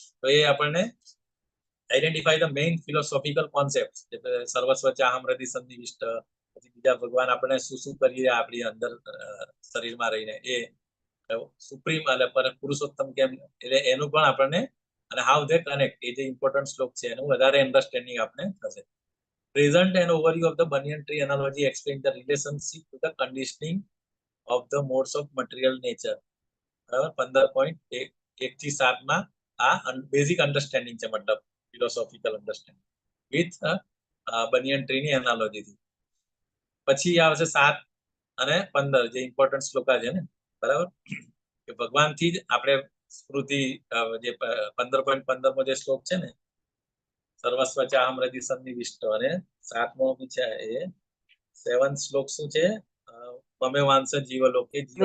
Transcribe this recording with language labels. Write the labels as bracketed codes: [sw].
[gu] તો એ આપણને [en] identify the main philosophical concept, [gu] એટલે સર્વસ્વ ચાહમ હૃદિ સન્નિવિષ્ટ, પછી બીજા ભગવાન આપણે શું કરીએ આપણી અંદર શરીરમાં રહીને, એ સુપ્રીમ એટલે પુરુષોત્તમ કેમ, એટલે એનું પણ આપણને, અને [en] how they connect, [gu] એ જે ઇમ્પોર્ટન્ટ શ્લોક છે એનું વધારે અન્ડરસ્ટેન્ડિંગ આપણે થશે. [en] Present and overview of the banyan tree analogy explain the relationship to the conditioning of the modes of material nature. [gu] બરાબર. 15.1 થી 7 માં આ બેઝિક અન્ડરસ્ટેન્ડિંગ છે, મતલબ [en] philosophical understanding with banyan tree [gu] ની એનાલોજી થી. પછી આવશે 7 અને 15 જે ઇમ્પોર્ટન્ટ શ્લોકા છે ને, બરાબર, કે ભગવાન થી જ આપણે સ્મૃતિ, જે 15.15 જે શ્લોક છે ને, સર્વસ્વ ચાહમ હૃદિ સન્નિવિષ્ટ, અને 7મો બી છે એ 7th શ્લોક શું છે, મમે વાંસ જીવલોકે